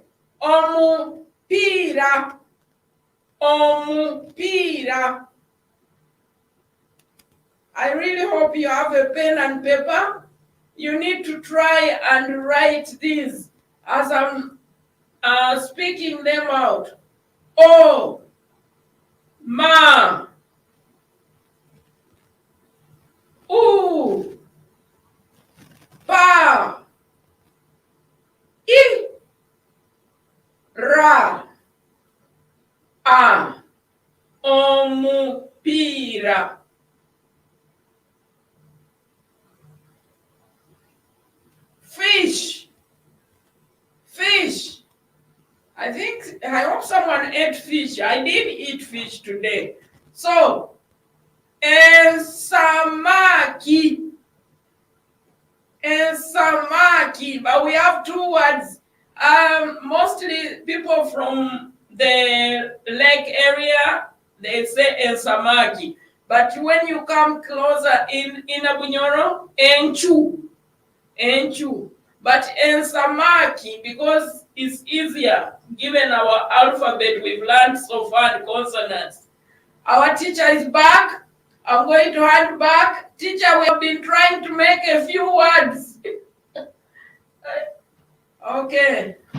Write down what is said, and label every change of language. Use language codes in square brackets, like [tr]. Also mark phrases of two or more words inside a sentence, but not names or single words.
[nyo] Omupira, omupira. [en] I really hope you have a pen and paper. You need to try and write these as I'm speaking them out. [nyo] O, ma, u, pa, I, ra, a, omupira. [en] Fish, fish. I hope someone ate fish. I did eat fish today. So, ensamaki. Ensamaki. But we have two words. Mostly people from the lake area, they say ensamaki. But when you come closer in Abunyoro, enchu. Enchu. But ensamaki, because it's easier, given our alphabet we've learned so far, the consonants. Our teacher is back. I'm going to hand back. Teacher, we have been trying to make a few words. Okay.